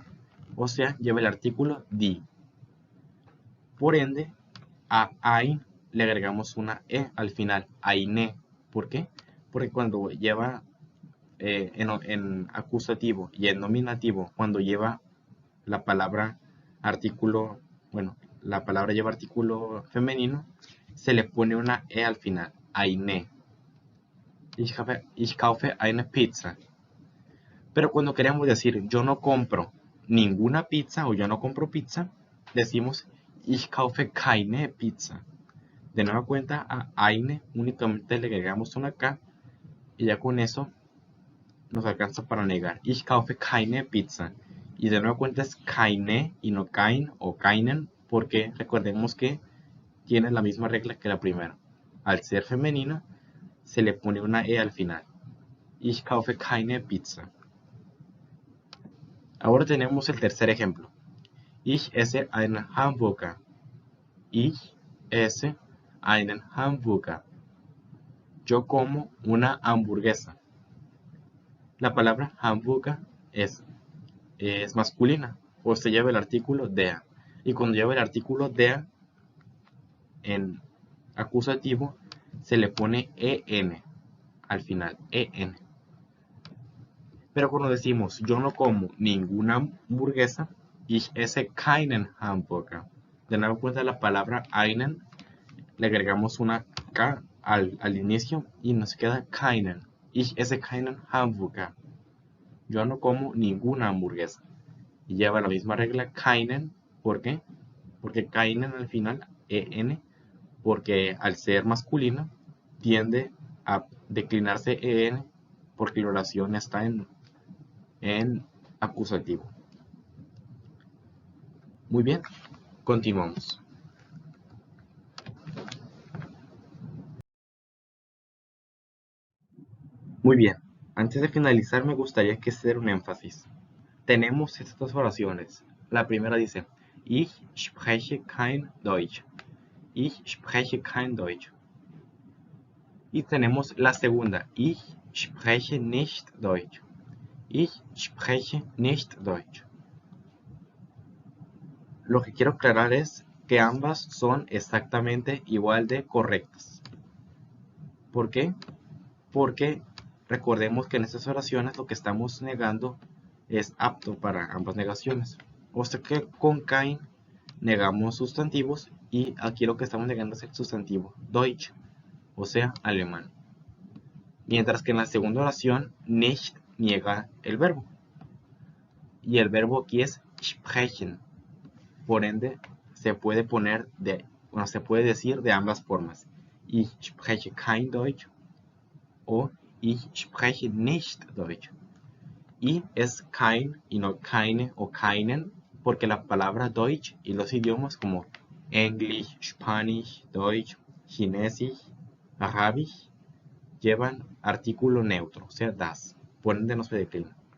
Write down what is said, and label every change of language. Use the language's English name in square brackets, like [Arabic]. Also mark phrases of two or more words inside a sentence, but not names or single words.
[Spanish] O sea, lleva el artículo die. Por ende, a ein le agregamos una e al final, eine. ¿Por qué? Porque cuando lleva en acusativo y en nominativo, cuando lleva la palabra artículo, bueno, la palabra lleva artículo femenino, se le pone una e al final, eine. [German] Ich kaufe eine Pizza. [Spanish] Pero cuando queremos decir yo no compro ninguna pizza o yo no compro pizza, decimos [German] Ich kaufe keine Pizza. [Spanish] De nueva cuenta a eine únicamente le agregamos una K y ya con eso nos alcanza para negar. [German] Ich kaufe keine Pizza. [Spanish] Y de nueva cuenta es keine y no kein o keinen porque recordemos que tiene la misma regla que la primera. Al ser femenina se le pone una e al final. [German] Ich kaufe keine Pizza. [Spanish] Ahora tenemos el tercer ejemplo. [German] Ich esse einen Hamburger. Ich esse einen Hamburger. [Spanish] Yo como una hamburguesa. La palabra Hamburger es masculina, o se lleva el artículo der. Y cuando lleva el artículo der en acusativo, se le pone en al final, en. Pero cuando decimos yo no como ninguna hamburguesa, [German] ich esse keinen Hamburger. [Spanish] De nuevo cuenta la palabra einen, le agregamos una K al inicio y nos queda keinen. [German] Ich esse keinen Hamburger. [Spanish] Yo no como ninguna hamburguesa. Y lleva la misma regla keinen. ¿Por qué? Porque keinen al final, en, porque al ser masculino tiende a declinarse en porque la oración está en acusativo. Muy bien, continuamos. Muy bien, antes de finalizar me gustaría que hacer un énfasis. Tenemos estas dos oraciones. La primera dice, [German] Ich spreche kein Deutsch. Ich spreche kein Deutsch. [Spanish] Y tenemos la segunda. [German] Ich spreche nicht Deutsch. Ich spreche nicht Deutsch. [Spanish] Lo que quiero aclarar es que ambas son exactamente igual de correctas. ¿Por qué? Porque recordemos que en estas oraciones lo que estamos negando es apto para ambas negaciones. O sea que con kein negamos sustantivos y aquí lo que estamos negando es el sustantivo Deutsch, o sea, alemán. Mientras que en la segunda oración, nicht niega el verbo. Y el verbo aquí es sprechen. Por ende, se puede se puede decir de ambas formas. [German] Ich spreche kein Deutsch o ich spreche nicht Deutsch. [Spanish] Y es kein y no keine o keinen, porque la palabra Deutsch y los idiomas como [German] Englisch, Spanish, Deutsch, Chinesisch, Arabisch [Spanish] llevan artículo neutro, o sea, das. Por ende no se declina.